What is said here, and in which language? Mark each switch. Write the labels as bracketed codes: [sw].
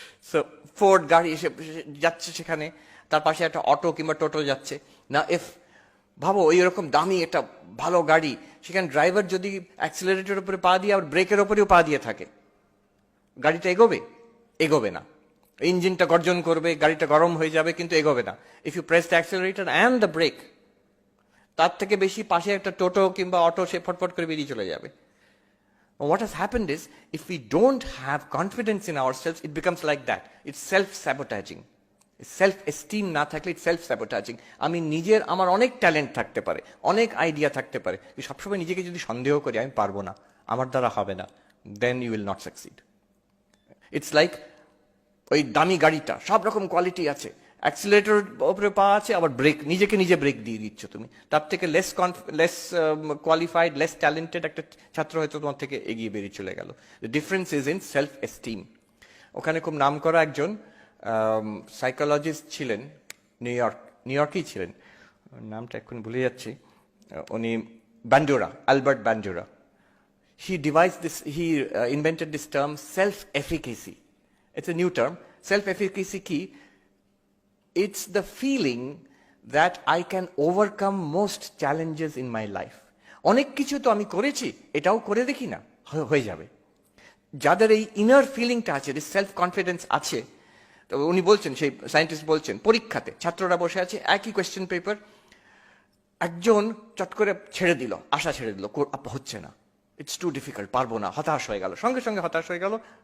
[bn] So Ford গাড়ি এসে যাচ্ছে সেখানে, তার পাশে একটা অটো কিংবা টোটো যাচ্ছে না, ইফ ভাবো ওই রকম দামি একটা ভালো গাড়ি, সেখানে ড্রাইভার যদি অ্যাক্সিলারেটরের উপরে পা দিয়ে আবার ব্রেকের উপরেও পা দিয়ে থাকে, গাড়িটা এগোবে? এগোবে না। ইঞ্জিনটা গর্জন করবে, গাড়িটা গরম হয়ে যাবে, কিন্তু এগোবে না। [en] if you press the accelerator and the brake, [bn] তার থেকে বেশি পাশে একটা টোটো কিংবা অটো সে ফটফট করে বেরিয়ে চলে যাবে। [en] What has happened is, if we don't have confidence in ourselves, it becomes like that. It's self-sabotaging. [bn] Self esteem না থাকলে সেলফ স্যাবোটাজিং। আমি নিজের, আমার অনেক ট্যালেন্ট থাকতে পারে, অনেক আইডিয়া থাকতে পারে, সবসময় নিজেকে যদি সন্দেহ করি আমি পারবো না, আমার দ্বারা হবে না, [en] Then you will not succeed. It's like [bn] ওই দামি গাড়িটা, সব রকম কোয়ালিটি আছে, অ্যাক্সিলারেটর উপরে পা আছে, আবার ব্রেক, নিজেকে নিজে ব্রেক দিয়ে দিচ্ছ তুমি, তার থেকে লেস কোয়ালিফাইড, লেস ট্যালেন্টেড একটা ছাত্র হয়তো তোমার থেকে এগিয়ে বেরিয়ে চলে গেল। [en] The difference is in self esteem. [bn] ওখানে খুব নাম করা একজন সাইকোলজিস্ট ছিলেন, নিউ ইয়র্কেই ছিলেন, নামটা এখন ভুলে যাচ্ছি, উনি বান্ডুরা, Albert বান্ডুরা। [en] he invented this term self-efficacy. It's a new term. Self-efficacy [bn] কি? [en] it's the feeling that I can overcome most challenges in my life. [bn] অনেক কিছু তো আমি করেছি, এটাও করে দেখি না, হয়ে যাবে। যাদের এই ইনার ফিলিংটা আছে, সেলফ কনফিডেন্স আছে, তো উনি বলছেন, সেই সায়েন্টিস্ট বলছেন, পরীক্ষাতে ছাত্ররা বসে আছে, একই কোয়েশ্চেন পেপার, একজন চট করে ছেড়ে দিল, আশা ছেড়ে দিল, হচ্ছে না, [en] it's too difficult, [bn] পারবো না, হতাশ হয়ে গেল, সঙ্গে সঙ্গে হতাশ হয়ে গেল।